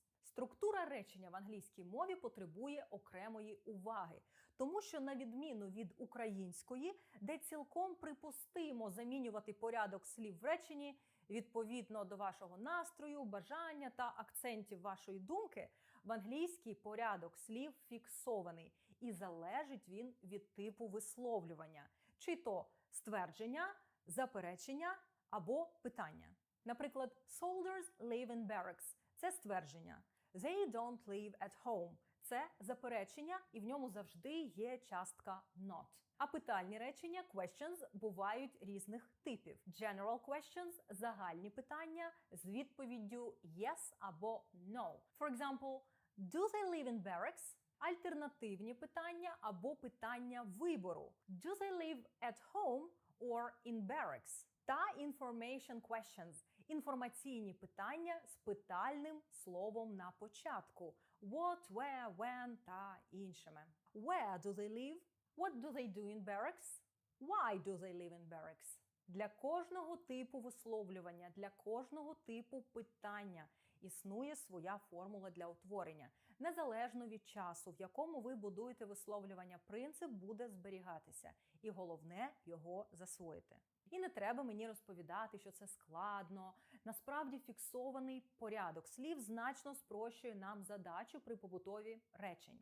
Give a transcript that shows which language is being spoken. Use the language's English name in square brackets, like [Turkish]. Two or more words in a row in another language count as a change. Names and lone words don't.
[Ukrainian] Структура речення в англійській мові потребує окремої уваги, тому що на відміну від української, де цілком припустимо замінювати порядок слів в реченні відповідно до вашого настрою, бажання та акцентів вашої думки, в англійській порядок слів фіксований і залежить він від типу висловлювання, чи то ствердження, заперечення або питання. Наприклад, [English] soldiers live in barracks – [Ukrainian] це ствердження. [English] They don't live at home – [Ukrainian] це заперечення, і в ньому завжди є частка not. А питальні речення questions бувають різних типів. [English] General questions – [Ukrainian] загальні питання з відповіддю yes або no. [English] For example, do they live in barracks? [Ukrainian] Альтернативні питання або питання вибору. [English] Do they live at home or in barracks? Та information questions – [Ukrainian] інформаційні питання з питальним словом на початку. [English] What, where, when [Ukrainian] та іншими. [English] Where do they live? What do they do in barracks? Why do they live in barracks? [Ukrainian] Для кожного типу висловлювання, для кожного типу питання існує своя формула для утворення. Незалежно від часу, в якому ви будуєте висловлювання, принцип буде зберігатися. І головне – його засвоїти. І не треба мені розповідати, що це складно, Насправді фіксований порядок слів значно спрощує нам задачу при побудові речень.